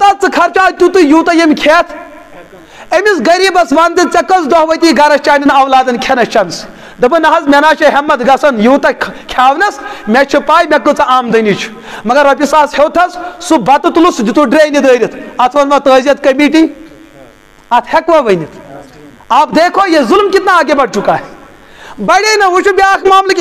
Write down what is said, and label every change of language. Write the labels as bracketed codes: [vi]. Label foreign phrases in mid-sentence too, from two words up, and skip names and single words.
[ks] ژٕ خرچاو تیُتُے یوٗتاہ ییٚمۍ کھٮ۪تھ أمِس غریٖبس ونتہٕ ژےٚ کٔژ دۄہ وٲتی گرس چانٮ۪ن اولادن کھٮ۪نس چٮ۪نس دپان نہ حظ مےٚ نہ چھِ ہٮ۪مت گژھان یوٗتاہ کھٮ۪ونس مےٚ چھِ پاے مےٚ کۭژاہ آمدنی چھِ مگر رۄپیہِ ساس ہیوٚتھس سُہ بتہٕ تُلُتھ سُہ دِتُو ڈرٛینہِ دٲرِتھ اتھ ونوا تعزیت کمیٹی اتھ ہٮ۪کوا ؤنِتھ [ur] آپ دیکھو یہ ظلم کتنا آگے بڑھ چکا ہے بڑے نا وہ [ks] بیاکھ معاملہٕ